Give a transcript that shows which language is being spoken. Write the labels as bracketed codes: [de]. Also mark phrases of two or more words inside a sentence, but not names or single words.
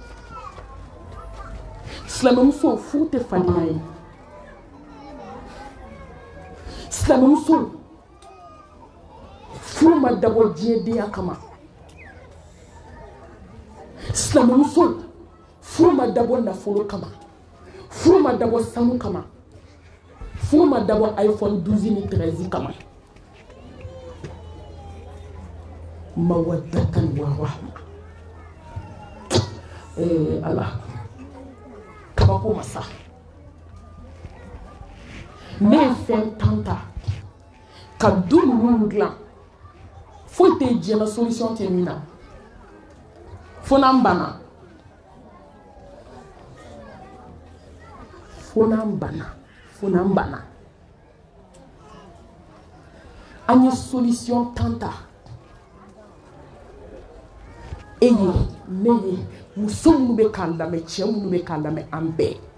[bm] silamɛmuso furu tɛ fadenya ye silamɛmuso furu ma dabɔ diɲɛdenya kama silamɛmuso furu ma dabɔ nafolo kama furu ma dabɔ sanu kama furu ma dabɔ iPhone 12 ni 13 kama [ar] مودة ورحمة [bm] Allah kabako masa ne fɛn tanta ka du ninnu dilan foyi tɛ diɲɛ solution tɛ min na fo n'an banna an ye solution tanta e ye ne ye muso minnu bɛ k'a lamɛn cɛ minnu bɛ k'a lamɛn an bɛɛ